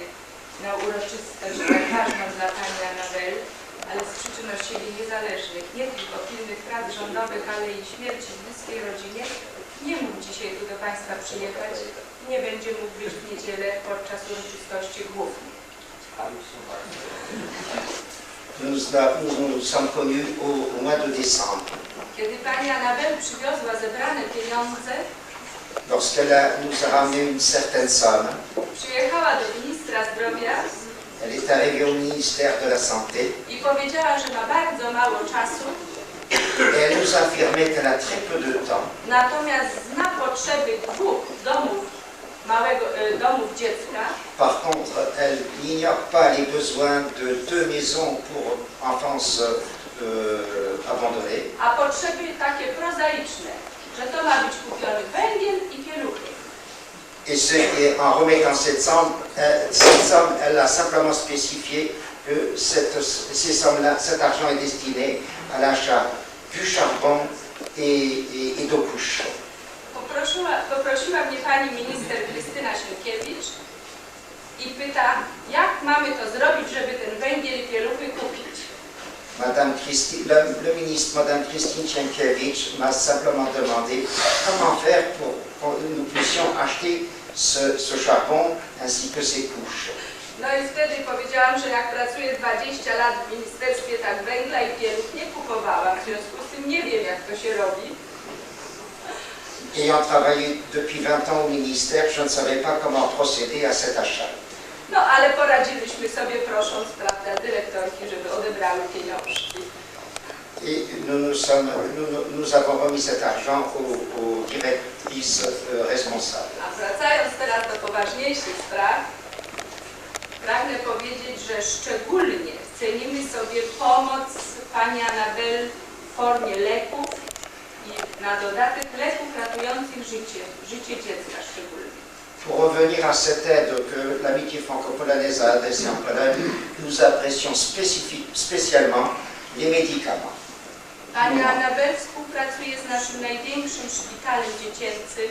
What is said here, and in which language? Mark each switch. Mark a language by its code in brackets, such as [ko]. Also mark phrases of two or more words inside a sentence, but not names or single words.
[pl] na uroczystość tak ważną dla Pani Anabel, ale z przyczyn od siebie niezależnych, nie tylko pilnych prac rządowych, ale i śmierci w bliskiej rodzinie, nie mógł dzisiaj tu do Państwa przyjechać i nie będzie mógł być w niedzielę podczas uroczystości głównych. [fr] Nous sommes connus au mois de décembre. [pl] Kiedy Pani Anabel przywiozła zebrane pieniądze, [fr] Lorsqu'elle nous a ramené une certaine somme, [pl] przyjechała do ministra zdrowia [fr] elle est arrivée au ministère de la Santé [pl] i powiedziała, że ma bardzo mało czasu, [fr] et elle nous a affirmé qu'elle a très peu de temps. [pl] natomiast zna potrzeby dwóch domów dziecka. [fr] Par contre, elle n'ignore pas les besoins de 2 maisons pour enfance abandonnés. [pl] A potrzeby takie prozaiczne, że to ma być kupiony węgiel i pieluchy. [fr] Et en remettant cette somme, elle a simplement spécifié que cet argent est destiné à l'achat du charbon et d'eau couche. [pl] Poprosiła mnie pani minister Krystyna Sienkiewicz i pyta, jak mamy to zrobić, żeby ten węgiel i pieluchy kupić. [fr] Le ministre, Madame Christine Sienkiewicz, m'a simplement demandé comment faire pour que nous puissions acheter ce charbon ainsi que ces couches. [pl] No i wtedy powiedziałam, że jak pracuję 20 lat w ministerstwie, tak węgla i pieluch nie kupowałam, w związku z tym nie wiem, jak to się robi. [fr] Ayant travaillé depuis 20 ans au ministère, je ne savais pas comment procéder à cet achat. [pl] No ale poradziliśmy sobie prosząc, prawda, dyrektorki, żeby odebrały pieniążki. [fr] Et nous avons remis cet argent aux directrices responsables. [pl] A wracając teraz do poważniejszych spraw, pragnę powiedzieć, że szczególnie cenimy sobie pomoc pani Anabel w formie leków i na dodatek leków ratujących życie dziecka szczególnie. [fr] Pour revenir à cette aide que l'amitié franco-polonaise a adressée en Pologne, nous apprécions spécialement les médicaments. [pl] Pani Anabel współpracuje z naszym największym szpitalem dziecięcym.